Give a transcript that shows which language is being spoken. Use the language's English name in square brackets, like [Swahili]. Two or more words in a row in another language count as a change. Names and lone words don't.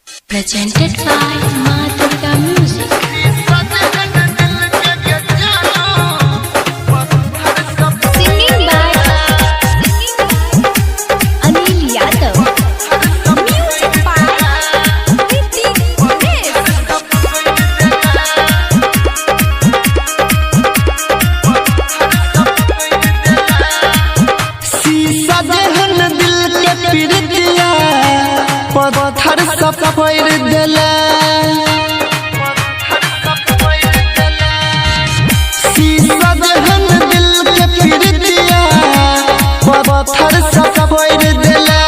[English] Presented by Ma Durga Music. Singing by Anil Yadav. Music by Nitin Ganesh. [Bhojpuri] शीशा जहन दिल के पीड़ितिया पत्थर सब फोड़ देला। शीशा जहन दिल के पीड़ितिया पत्थर सब फोड़ देला।